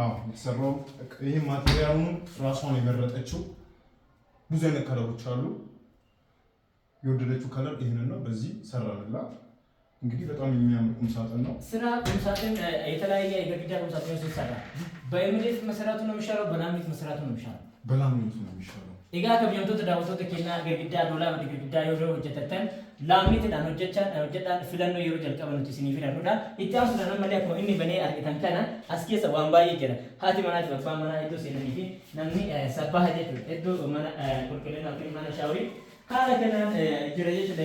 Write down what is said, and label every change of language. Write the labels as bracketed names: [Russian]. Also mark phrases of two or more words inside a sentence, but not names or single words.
[Amharic] የተሰራው። ይሄ ማቴሪያሉን ራሷን የመረጠችው ብዙ አይነት ከለሮች አሉ። የወደደችው ከለር ይሄንን ነው። በዚህ ሰራንላት። እንግዲህ በጣም የሚያምር ቁም ሳጥን ነው። ስራ ቁም ሳጥን የተለያየ የግድግዳ ቁም ሳጥን ሲሰራ በኤምዲኤፍ መሰራቱ ነው የሚሻለው፣ በላሚኔት መሰራቱ ነው የሚሻለው? በላሚኔት ነው የሚሻለው። [Oromo] Egaa kabajamtoota daawwattoota keenya girgiddaa doolaaba girgiddaa yeroo hojjetan laaminiitidhaan hojjetan filannoo yeroo jalqaba nuti isinii filannuudha. Itti aansuudhaan malee akkuma inni banee argitan kana as keessa waan baay'ee jira. Haati manaatiif abbaan manaa iddoo seenanii fi namni sabbaha jechuudha. Iddoo mana qulqullina yookiin mana shaaworii haala kanaan jira jechuudha.